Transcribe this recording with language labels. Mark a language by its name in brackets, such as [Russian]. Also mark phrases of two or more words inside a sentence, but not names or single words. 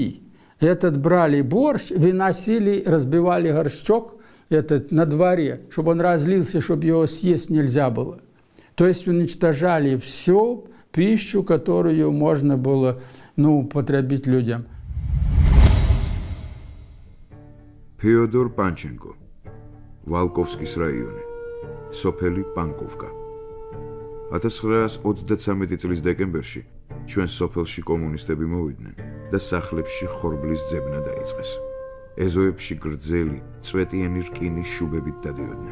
[Russian] Этот брали борщ, выносили, разбивали горшок этот на дворе, чтобы он разлился, чтобы его съесть нельзя было. То есть уничтожали всю пищу, которую можно было потребить людям. [Georgian] Феодор Панченко, Валковскис რაიონი, სოფელი პანკოვკა. 1933 წლის დეკემბერში ჩვენ სოფელში კომუნისტები მოვიდნენ და სახლებში ხორბლის ძებნა დაიწყეს. ეზოებში გრძელი, წვეტიანი რკინის შუბებით დადიოდნენ.